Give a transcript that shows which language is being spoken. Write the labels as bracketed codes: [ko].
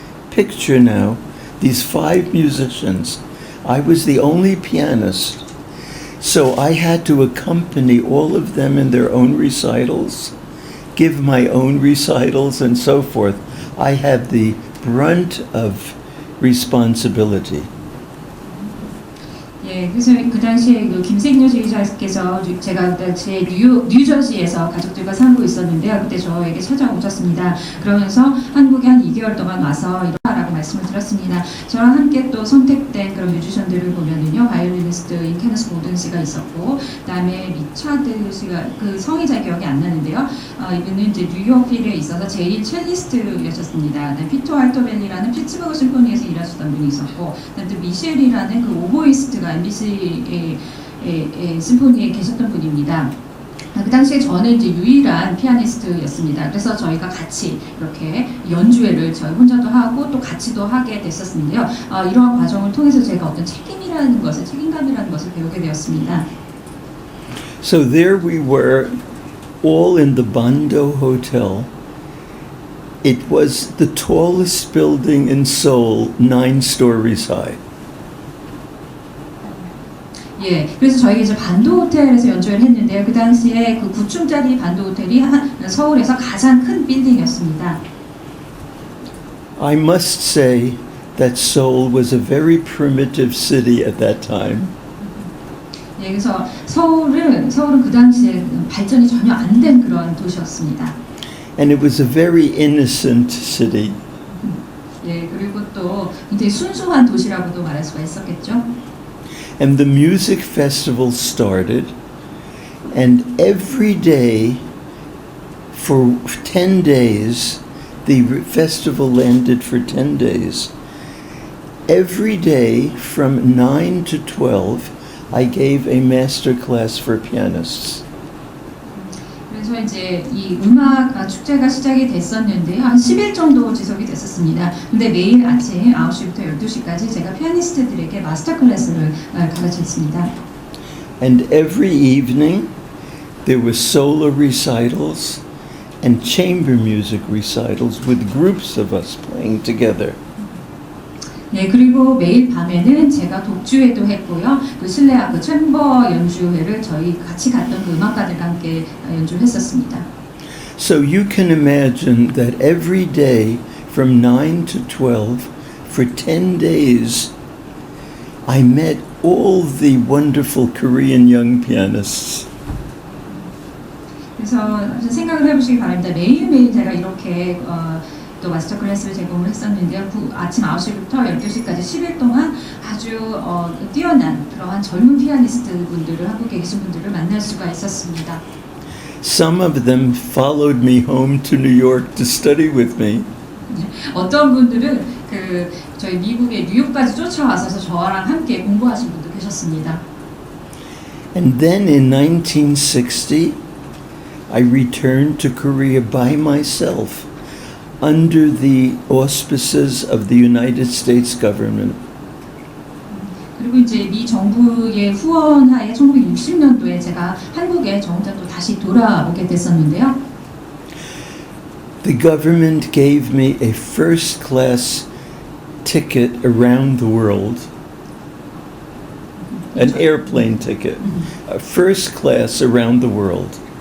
[en] Picture now, these 5 musicians. I was the only pianist, so I had to accompany all of them in their own recitals, give my own recitals, and so forth. I had the brunt of responsibility. [ko] 예, 네, 그래서 그 당시에 그 김생녀 지휘자께서 제가 그 당시에 뉴저지에서 가족들과 살고 있었는데요. 그때 저에게 찾아오셨습니다. 그러면서 한국에 한 2개월 동안 와서 이러라고 말씀을 드렸습니다. 저랑 함께 또 선택된 그런 뮤지션들을 보면은요, 바이올리니스트인 케너스 고든 씨가 있었고, 그다음에 리차드 씨가 그 성이 잘 기억이 안 나는데요. 이분은 이제 뉴욕 필에 있어서 제일 첼리스트였었습니다. 피터 알토벨리라는 피츠버그 심포니에서 일하셨던 분이 있었고, 그다음에 또 미셸이라는 그 오보이스트가 MBC 심포니에 계셨던 분입니다. 그 당시에 저는 이제 유일한 피아니스트였습니다. 그래서 저희가 같이 이렇게 연주회를 저희 혼자도 하고 또 같이도 하게 됐었는데요. 이러한 과정을 통해서 제가 어떤 책임감이라는 것을 배우게 되었습니다. [en] So there we were, all in the Bando Hotel. It was the tallest building in Seoul, 9 stories high. [ko] 예, 그래서 저희가 이제 반도 호텔에서 연주를 했는데요. 그 당시에 그 9층짜리 반도 호텔이 서울에서 가장 큰 빌딩이었습니다. [en] I must say that Seoul was a very primitive city at that time. [ko] 예, 그래서 서울은 그 당시에 발전이 전혀 안 된 그런 도시였습니다. [en] And it was a very innocent city. [ko] 예, 그리고 또 굉장히 순수한 도시라고도 말할 수가 있었겠죠. [en] And the music festival started, and every day for 10 days, the festival landed for 10 days. Every day from 9 to 12, I gave a master class for pianists. [ko] 그래서 이제 이 음악 축제가 시작이 됐었는데요. 한 10일 정도 지속이 됐었습니다. 근데 매일 아침 9시부터 12시까지 제가 피아니스트들에게 마스터 클래스를 가르쳤습니다. [en] And every evening, there were solo recitals and chamber music recitals with groups of us playing together. [ko] 네, 그리고 매일 밤에는 제가 독주회도 했고요. 그 실내악 그 챔버 연주회를 저희 같이 갔던 그 음악가들과 함께 연주를 했었습니다. [en] So you can imagine that every day from 9 to 12 for 10 days, I met all the wonderful Korean young pianists. [ko] 그래서 생각을 해보시기 바랍니다. 매일매일 제가 이렇게 또 마스터 클래스를 제공을 했었는데요. 아침 9시부터 12시까지 10일 동안 아주 뛰어난 그러한 젊은 피아니스트 분들을, 한국에 계신 분들을 만날 수가 있었습니다. [en] Some of them followed me home to New York to study with me. [ko] 어떤 분들은 저희 미국의 뉴욕까지 쫓아와서 저랑 함께 공부하신 분도 계셨습니다. [en] And then in 1960, I returned to Korea by myself under the auspices of the United States government. [ko] 그리고 이제 미 정부의 후원하에 1960년도에 제가 한국에 저 혼자 또 다시 돌아오게 됐었는데요. [en] The government gave me a first class ticket around the world. An airplane ticket. A first class around the world.